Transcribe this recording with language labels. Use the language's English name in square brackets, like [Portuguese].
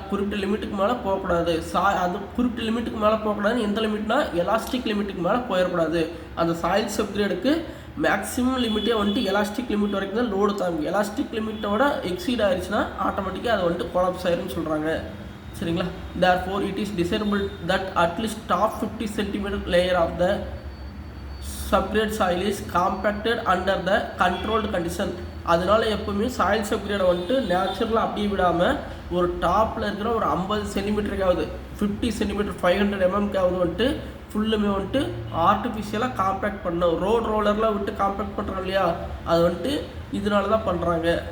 [Tamil] குறிப்பிட்ட லிமிட்டுக்கு மேலே போகக்கூடாது. அது குறிப்பிட்ட லிமிட்டுக்கு மேலே போகக்கூடாதுன்னு எந்த லிமிட்னா எலாஸ்டிக் லிமிட்டுக்கு மேலே போயிடக்கூடாது. அந்த சாயில் சப்கிரேடுக்கு மேக்ஸிமம் லிமிட்டே வந்துட்டு எலாஸ்டிக் லிமிட் வரைக்கும் தான் லோடு தாங்கும். எலாஸ்டிக் லிமிட்டோட எக்ஸீட் ஆயிடுச்சுன்னா ஆட்டோமேட்டிக்காக அது வந்துட்டு கொலாப்ஸ் ஆயிருன்னு சொல்கிறாங்க. சரிங்களா. [English] therefore it is desirable that at least top 50 cm layer of the subgrade soil is compacted under the controlled condition. [Tamil] அதனால எப்பவுமே சாயில் சப்கிரேடை வந்துட்டு நேச்சுரலாக அப்படியே விடாமல் ஒரு டாப்பில் இருக்கிற ஒரு 50 சென்டிமீட்டருக்காவது 50 சென்டிமீட்டர் 500 mm வந்துட்டு ஃபுல்லுமே வந்துட்டு ஆர்டிஃபிஷியலாக காம்பேக்ட் பண்ணோம். ரோலர்லாம் விட்டு காம்பேக்ட் பண்ணுறோம் இல்லையா, அது வந்துட்டு இதனால தான் பண்ணுறாங்க.